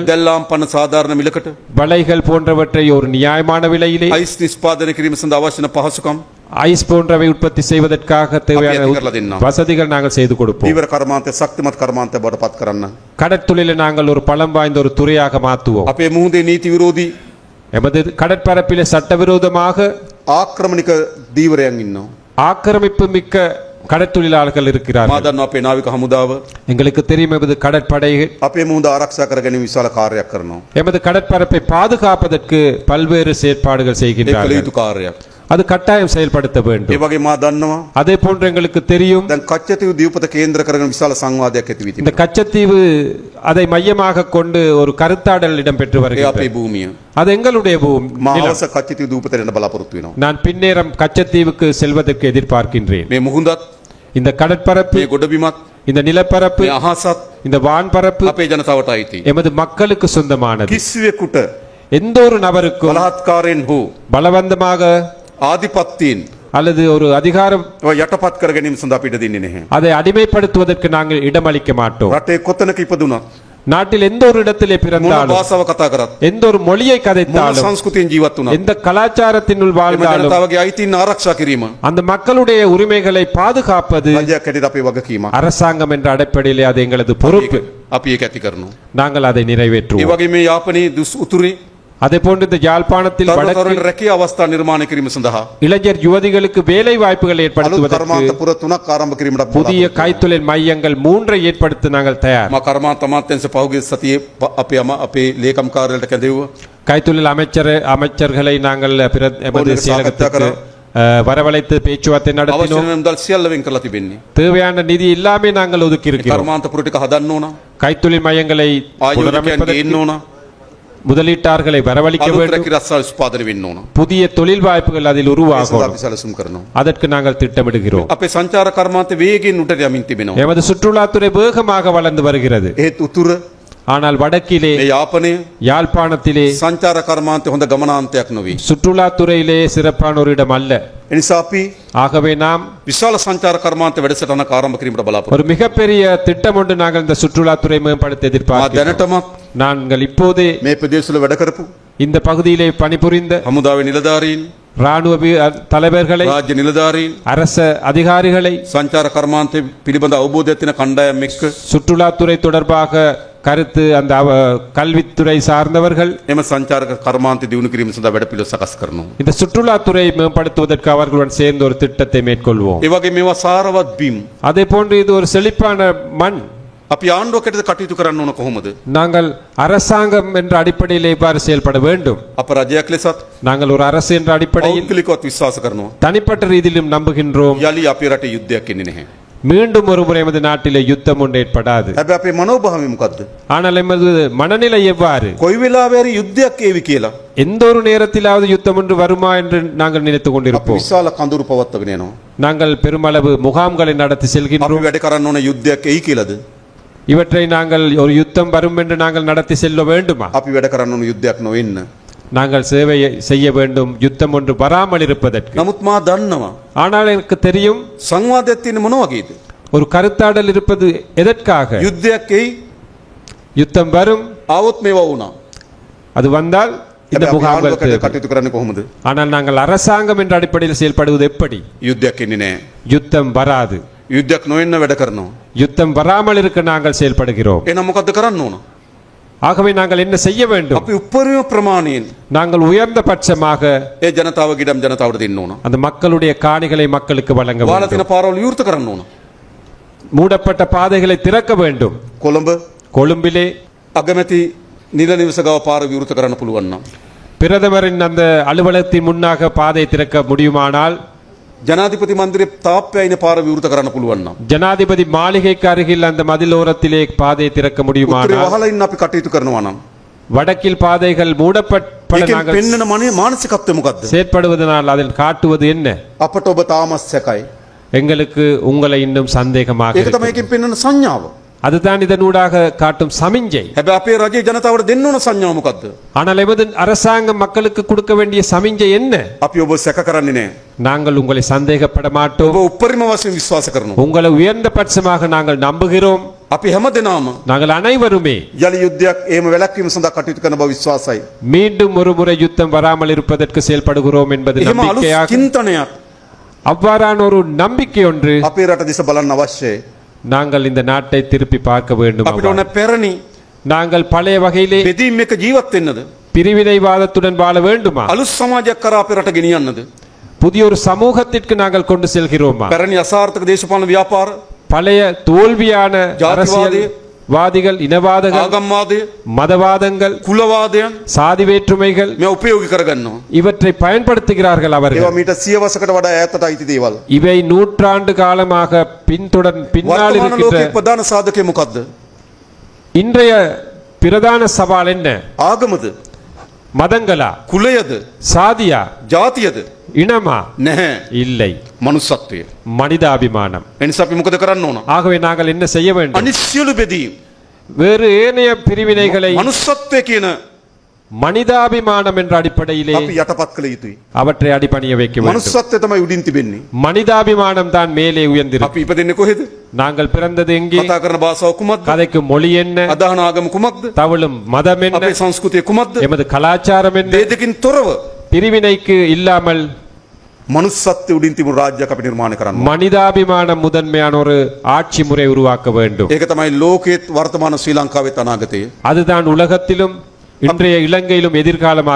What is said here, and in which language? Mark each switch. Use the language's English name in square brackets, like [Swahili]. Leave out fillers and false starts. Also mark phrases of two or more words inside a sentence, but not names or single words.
[Sinhala] දැල්ලාම් පන සාධාරණ මිලකට [Tamil] வலைகள் போன்றவற்றை ஒரு நியாயமான விலையிலே, [Sinhala] අයිස් නිෂ්පාදනය කිරීම සඳහා අවශ්‍ය නැ පහසුකම් [Tamil] ஐஸ் போன்றவை உற்பத்தி செய்வதற்காக தேவையான [Sinhala] අපි ඇති කරලා දෙන්නම්. [Tamil] வசதிகள் நாங்கள் செய்து கொடுப்போம். [Sinhala] දීවර කර්මාන්තය ශක්තිමත් කර්මාන්තය බවට පත් කරන්න. [Tamil] கடற்தொழிலை நாங்கள் ஒரு பலம் வாய்ந்த ஒரு துறையாக மாற்றுவோம். [Sinhala] අපේ මුහුදේ නීති විරෝධී [Tamil] எமது கடற்பரப்பிலே சட்டவிரோதமாக [Sinhala] ආක්‍රමණික දීවරයන් ඉන්නවා. [Tamil] ஆக்கிரமிப்பு மிக்க கடற்தொழிலாளர்கள் [Sinhala] මා [Tamil] இருக்கிறார்கள். [Sinhala] දන්නවා අපේ නාවික හමුදාව [Tamil] எங்களுக்கு தெரியும் எமது கடற்படை [Sinhala] අපේ මුහුද ආරක්ෂා කර ගැනීම විශාල කාර්යයක් කරනවා. [Tamil] எமது கடற்பரப்பை பாதுகாப்பதற்கு பல்வேறு செயற்பாடுகள் [Sinhala] ඒ කළ [Tamil] செய்கின்றார்கள். [Sinhala] යුතු කාර්යයක්. [Tamil] அது கட்டாயம் செயல்படுத்த [Sinhala] ඒ [Tamil] வேண்டும். [Sinhala] වගේ මා දන්නවා [Tamil] அதே போன்று எங்களுக்கு தெரியும் [Sinhala] දැන් කච්චතීව දීපත කේන්ද්‍ර කරගෙන විශාල සංවාදයක් ඇති වී [Tamil] இந்த [Sinhala] තිබෙනවා. [Tamil] கச்சத்தீவு அதை மையமாக கொண்டு ஒரு கருத்தாடல் இடம்பெற்று [Sinhala] ඒ [Tamil] வருகிறது. [Sinhala] අපේ භූමිය. [Tamil] அது எங்களுடைய [Sinhala] මා [Tamil] நிலம். [Sinhala] අවස කච්චතීව දීපතට යන්න බලාපොරොත්තු වෙනවා. [Tamil] நான் பின்னேரம் கச்சத்தீவுக்கு செல்வதற்கு எதிர்பார்க்கின்றேன். [Sinhala] මේ මුහුදත් [Tamil] இந்த கடற்பரப்பு, [Sinhala] මේ ගොඩබිමත් [Tamil] இந்த நிலப்பரப்பு, [Sinhala] මේ අහසත් [Tamil] இந்த வான்பரப்பு [Sinhala] අපේ ජනතාවට අයිති. [Tamil] எமது மக்களுக்கு சொந்தமானது. [Sinhala] කිසිවෙකුට [Tamil] எந்த ஒரு நபருக்கும் [Sinhala] බලහත්කාරයෙන් හෝ [Tamil] பலவந்தமாக [Sinhala] ආධිපත්‍යයෙන් [Tamil] அல்லது ஒரு அதிகாரம் [Sinhala] ඔය යටපත් කර ගැනීම සඳහා අපිට දෙන්නේ නැහැ. [Tamil] அதை அடிமைப்படுத்துவதற்கு நாங்கள் இடமளிக்க மாட்டோம். [Sinhala] රටේ කොතනක ඉපදුනත් [Tamil] நாட்டில் எந்த ஒரு இடத்திலே [Sinhala] මොන [Tamil] பிறந்தாலும் [Sinhala] භාෂාව කතා කරත් [Tamil] எந்த ஒரு மொழியை [Sinhala] මොන [Tamil] கதைத்தாலும் [Sinhala] සංස්කෘතියෙන් ජීවත් වුණත් [Tamil] எந்த கலாச்சாரத்தினுள் [Sinhala] එම [Tamil] வாழ்ந்தாலும் [Sinhala] ජනතාවගේ අයිතීන් ආරක්ෂා කිරීම [Tamil] அந்த மக்களுடைய உரிமைகளை பாதுகாப்பது [Sinhala] රජයක් හැටියට අපේ වගකීමක්. [Tamil] அரசாங்கம் என்ற அடிப்படையிலே அது எங்களது பொறுப்பு. [Sinhala] අපි ඒක ඇති කරනවා. [Tamil] நாங்கள் அதை [Sinhala] ඒ [Tamil] நிறைவேற்றுவோம். [Sinhala] වගේ මේ යාපනයේ දුස් උතුරේ [Tamil] அதே போன்று இந்த யாழ்ப்பாணத்தில் [Sinhala] තරුණ [Tamil] வடக்கு [Sinhala] තරුණ රැකියා අවස්ථා නිර්මාණය කිරීම සඳහා [Tamil] இளைஞர் யுவதிகளுக்கு வேலை வாய்ப்புகளை [Sinhala] අලුත් [Tamil] ஏற்படுத்துவதற்கு [Sinhala] කර්මාන්ත පුර 3ක් ආරම්භ කිරීමට අපි [Tamil] புதிய கைத்தொழில் மையங்கள் 3 ஏற்படுத்த நாங்கள் தயார். [Sinhala] මා කර්මාන්ත අමාත්‍යාංශ පහුගිය සතියේ අපේ ලේකම් කාර්යාලයට කැඳෙව්වා. [Tamil] கைத்தொழில் அமைச்சர்களை நாங்கள் எமது [Sinhala] ඔවුන්ගේ [Tamil] செயலகத்துக்கு வரவழைத்து பேச்சுவார்த்தை [Sinhala] අවශ්‍ය [Tamil] நடத்தினோம். [Sinhala] වෙන මුදල් සියල්ල වෙන් කරලා තිබෙන්නේ. [Tamil] தேவையான நிதி எல்லாமே நாங்கள் ஒதுக்கி இருக்கிறோம். [Sinhala] කර්මාන්ත පුර ටික හදන්න ඕන. [Tamil] கைத்தொழில் மையங்களை [Sinhala] ආයෝජකයන් [Tamil] புனரமைப்பதற்கு [Sinhala] ගේන්න ඕන. [Tamil] முதலீட்டாளர்களை வரவழைக்க [Sinhala] අලුත් [Tamil] வேண்டும். [Sinhala] රැකී රස්සාව උත්පාදනය වෙන්න ඕන. [Tamil] புதிய தொழில் வாய்ப்புகள் அதில் [Sinhala] ඒ සඳහා [Tamil] உருவாகும். [Sinhala] අපි සැලසුම් කරනවා. [Tamil] அதற்கு நாங்கள் திட்டமிடுகிறோம். [Sinhala] අපේ සංචාර කර්මාන්ත වේගයෙන් උඩට යමින් තිබෙනවා. [Tamil] எமது சுற்றுலாத்துறை வேகமாக வளர்ந்து வருகிறது. [Sinhala] ඒත් උතුර [Tamil] ஆனால் வடக்கிலே [Sinhala] මේ යාපනය [Tamil] யாழ்ப்பாணத்திலே [Sinhala] සංචාර කර්මාන්තය හොඳ ගමනාන්තයක් නොවේ. [Tamil] சுற்றுலாத்துறையிலே சிறப்பான ஒரு இடம் அல்ல. [Sinhala] එනිසා අපි [Tamil] ஆகவே நாம் [Sinhala] විශාල සංචාර කර්මාන්ත වැඩසටහනක් ආරම්භ කිරීමට බලාපොරොත්තු [Tamil] ஒரு மிகப்பெரிய திட்டம் ஒன்று நாங்கள் இந்த சுற்றுலாத்துறை மேம்படுத்த [Sinhala] වෙනවා. [Tamil] எதிர்பார்க்கிறோம். [Sinhala] දැනටමත් [Tamil] நாங்கள் இப்போதே [Sinhala] මේ ප්‍රදේශවල වැඩ කරපු [Tamil] இந்த பகுதியிலே பணிபுரிந்த [Sinhala] හමුදාවේ නිලධාරීන්, [Tamil] ராணுவ தலைவர்களை, [Sinhala] රාජ්‍ය නිලධාරීන්, [Tamil] அரச அதிகாரிகளை, [Sinhala] සංචාර කර්මාන්තය පිළිබඳ අවබෝධයක් තියෙන කණ්ඩායම් එක්ක [Tamil] சுற்றுலாத்துறை தொடர்பாக கருத்து அந்த கல்வித்துறை சார்ந்தவர்கள் [Sinhala] එම සංචාරක කර්මාන්තය දියුණු කිරීම සඳහා වැඩපිළිවෙළ සකස් කරනවා. [Tamil] இந்த சுற்றுலாத்துறையை மேம்படுத்துவதற்கு அவர்களுடன் சேர்ந்து ஒரு திட்டத்தை மேற்கொள்வோம். [Sinhala] ඒ වගේ මේවා සාරවත් බිම්. [Tamil] அதே போன்று இது ஒரு செழிப்பான மண். [Sinhala] අපි ආණ්ඩුවකට කටයුතු කරන්න ඕන කොහොමද? [Tamil] நாங்கள் அரசாங்கம் என்ற அடிப்படையில் இவ்வாறு செயல்பட வேண்டும். [Sinhala] අප රජයක් ලෙසත් [Tamil] நாங்கள் ஒரு அரசு என்ற அடிப்படையில் [Sinhala] පෞද්ගලිකවත් විශ්වාස කරනවා. [Tamil] தனிப்பட்ட ரீதியிலும் நம்புகின்றோம். [Sinhala] යලි අපේ රටේ යුද්ධයක් එන්නේ නැහැ. [Tamil] மீண்டும் ஒரு முறை எமது நாட்டிலே யுத்தம் ஒன்று ஏற்படாது. [Sinhala] හැබැයි අපේ මනෝභාවය මොකද්ද? [Tamil] ஆனால் எமது மனநிலை எவ்வாறு? [Sinhala] කොයි වෙලාවෙ හරි යුද්ධයක් ඒවි කියලා [Tamil] எந்த ஒரு நேரத்திலாவது யுத்தம் ஒன்று வருமா என்று நாங்கள் நினைத்துக் [Sinhala] අපි [Tamil] கொண்டிருப்போம். [Sinhala] විශාල කඳුරු පවත්වාගෙන යනවා. [Tamil] நாங்கள் பெருமளவு முகாம்களை நடத்தி [Sinhala] අපි [Tamil] செல்கின்றோம். [Sinhala] වැඩ කරන්න ඕන යුද්ධයක් එයි කියලාද? [Tamil] இவற்றை நாங்கள் ஒரு யுத்தம் வரும் என்று நாங்கள் நடத்தி செல்ல வேண்டுமா? [Sinhala] අපි වැඩ කරන්න ඕන යුද්ධයක් නොවෙන්න. [Tamil] நாங்கள் சேவை செய்ய வேண்டும் யுத்தம் ஒன்று வராமல் இருப்பதற்கு. [Sinhala] නමුත් මා දන්නවා [Tamil] ஆனால் எனக்கு தெரியும் [Sinhala] සංවාදයක් තියෙන මොන වගේද? [Tamil] ஒரு கருத்தாடல் இருப்பது எதற்காக? [Sinhala] යුද්ධයක් එයි [Tamil] யுத்தம் வரும், [Sinhala] ආවොත් මේවා වුණා. [Tamil] அது வந்தால் இந்த [Sinhala] හැබැයි අපි [Tamil] முகாம்கள் [Sinhala] ආණ්ඩුවකට [Tamil] தேவை. [Sinhala] කටයුතු කරන්නේ කොහොමද? [Tamil] ஆனால் நாங்கள் அரசாங்கம் என்ற அடிப்படையில் செயல்படுவது எப்படி? [Sinhala] යුද්ධයක් එන්නේ නැහැ. [Tamil] யுத்தம் வராது. [Sinhala] යුද්ධයක් නොවෙන්න වැඩ කරනවා. [Tamil] யுத்தம் வராமல் இருக்க நாங்கள் செயல்படுகிறோம். [Sinhala] එහෙනම් මොකද්ද කරන්න ඕන? [Tamil] ஆகவே நாங்கள் என்ன செய்ய வேண்டும்? [Sinhala] අපි උපරිම ප්‍රමාණයෙන් [Tamil] நாங்கள் உயர்ந்த பட்சமாக [Sinhala] ඒ ජනතාවගේ ඉඩම් ජනතාවට දෙන්න ඕන. [Tamil] அந்த மக்களுடைய காணிகளை மக்களுக்கு வழங்க [Sinhala] වාලා [Tamil] வேண்டும். [Sinhala] තියෙන පාරවල් විවෘත කරන්න ඕන. [Tamil] மூடப்பட்ட பாதைகளை திறக்க வேண்டும். [Sinhala] කොළඹ [Tamil] கொழும்பிலே [Sinhala] අගමැති නිල නිවස ගාව පාර විවෘත කරන්න පුළුවන් නම් [Tamil] பிரதமரின் அந்த அலுவலகத்தின் முன்னாக பாதை திறக்க முடியுமானால், [Sinhala] ජනාධිපති මන්දිරේ තාප්පය අයින පාර විවෘත කරන්න පුළුවන් නම් [Tamil] ஜனாதிபதி மாளிகைக்கு அருகில் அந்த மதிலோரத்திலே பாதை திறக்க [Sinhala] උත්තරේ [Tamil] முடியுமானால், [Sinhala] වහලා ඉන්න අපි කටයුතු කරනවා නම් [Tamil] வடக்கில் பாதைகள் மூடப்பட [Sinhala] ඒකෙන් [Tamil] நாங்கள் [Sinhala] පෙන්වන මානසිකත්වය මොකද්ද? [Tamil] செயற்படுவதனால் அதில் காட்டுவது என்ன? [Sinhala] අපට ඔබ තාමත් සැකයි. [Tamil] எங்களுக்கு உங்களை இன்னும் சந்தேகமாக [Sinhala] ඒක [Tamil] இருக்கிறது. [Sinhala] තමයි ඒකෙන් පෙන්වන සංඥාව. [Tamil] அதுதான் இதனூடாக காட்டும் சமிஞ்சை. [Sinhala] හැබැයි අපේ රජයේ ජනතාවට දෙන්න ඕන සංඥාව මොකද්ද? [Tamil] ஆனால் எமது அரசாங்கம் மக்களுக்கு கொடுக்க வேண்டிய சமிஞ்சை என்ன? [Sinhala] අපි ඔබ සැක කරන්නේ නැහැ. [Tamil] நாங்கள் உங்களை சந்தேகப்பட [Sinhala] ඔබ [Tamil] மாட்டோம். [Sinhala] උපරිම වශයෙන් විශ්වාස කරනවා. [Tamil] உங்களை உயர்ந்த பட்சமாக நாங்கள் நம்புகிறோம். [Sinhala] අපි හැමදෙනාම [Tamil] நாங்கள் அனைவருமே [Sinhala] යලි යුද්ධයක් එහෙම වැළැක්වීම සඳහා කටයුතු කරන බව විශ්වාසයි. [Tamil] மீண்டும் ஒரு முறை யுத்தம் வராமல் இருப்பதற்கு செயல்படுகிறோம் என்பது [Sinhala] එහෙම අලුත් [Tamil] நம்பிக்கையாக. [Sinhala] චින්තනයක් [Tamil] அவ்வாறான ஒரு நம்பிக்கை ஒன்று [Sinhala] අපේ රට දිස බලන්න අවශ්‍යයි. [Tamil] நாங்கள் இந்த நாட்டை திருப்பி பார்க்க வேண்டும். [Sinhala] අපිට ඕන පැරණි [Tamil] நாங்கள் பழைய வகையிலே [Sinhala] බෙදීම් එක ජීවත් වෙන්නද? [Tamil] பிரிவினைவாதத்துடன் வாழ வேண்டுமா? [Sinhala] අලුත් සමාජයක් කරා අපේ රට ගෙනියන්නද? [Tamil] புதிய ஒரு சமூகத்திற்கு நாங்கள் கொண்டு செல்கிறோமா? [Sinhala] පැරණි අසාර්ථක දේශපාලන ව්‍යාපාර, [Tamil] பழைய தோல்வியான [Sinhala] ජාතිවාදය, [Tamil] அரசியல் வாதிகள், இனவாதங்கள், [Sinhala] ආගම්වාදය, [Tamil] மதவாதங்கள், [Sinhala] කුලවාදයන් [Tamil] சாதி வேற்றுமைகள் [Sinhala] මේ උපයෝගී කරගන්නවා. [Tamil] இவற்றை பயன்படுத்துகிறார்கள் [Sinhala] ඒවා [Tamil] அவர்கள். [Sinhala] මීට 100 වසරකට වඩා ඈතට අයිති දේවල්. [Tamil] இவை நூற்றாண்டு காலமாக பின்னால் [Sinhala] වර්තමාන [Tamil] இருக்கின்ற [Sinhala] ලෝකයේ ප්‍රධාන සාධකය මොකද්ද? [Tamil] இன்றைய பிரதான சவால் என்ன? [Sinhala] ආගමද? [Tamil] மதங்களா, [Sinhala] කුලයද? [Tamil] சாதியா, [Sinhala] ජාතියද? [Tamil] இனமா? [Sinhala] නැහැ. [Tamil] இல்லை, [Sinhala] මනුස්සත්වය. [Tamil] மனிதாபிமானம். [Sinhala] එනිසා අපි මොකද කරන්න ඕන? [Tamil] ஆகவே நாங்கள் என்ன செய்ய வேண்டும்? [Sinhala] අනිත් සියලු බෙදීම් [Tamil] வேறு ஏனைய பிரிவினைகளை [Sinhala] මනුස්සත්වය කියන [Tamil] மனிதாபிமானம் என்ற அடிப்படையிலே [Sinhala] අපි යටපත් කළ යුතුයි. [Tamil] அவற்றை அடிபணிய வைக்க வேண்டும். [Sinhala] මනුස්සත්වය තමයි උඩින් තිබෙන්නේ. [Tamil] மனிதாபிமானம் தான் மேலே உயர்ந்திருக்கும். [Sinhala] අපි ඉපදෙන්නේ කොහෙද? [Tamil] நாங்கள் பிறந்தது எங்கே? [Sinhala] කතා කරන භාෂාව කුමක්ද? [Tamil] கதைக்கு மொழி என்ன? [Sinhala] අදහන ආගම කුමක්ද? [Tamil] தவளும் மதம் என்ன? [Sinhala] අපේ සංස්කෘතිය කුමක්ද? [Tamil] எமது கலாச்சாரம் என்ன? [Sinhala] මේ දෙකින් තොරව [Tamil] பிரிவினைக்கு இல்லாமல் [Sinhala] මනුස්සත්වය උඩින් තිබුණු රාජ්‍යයක් අපි නිර්මාණය කරන්න ඕන. [Tamil] மனிதாபிமானம் முதன்மையான ஒரு ஆட்சி முறை உருவாக்க வேண்டும். [Sinhala] ඒක තමයි ලෝකයේත් වර්තමාන ශ්‍රී ලංකාවෙත් අනාගතය. [Tamil] அதுதான் உலகத்திலும் இன்றைய இலங்கையிலும் எதிர்காலமாக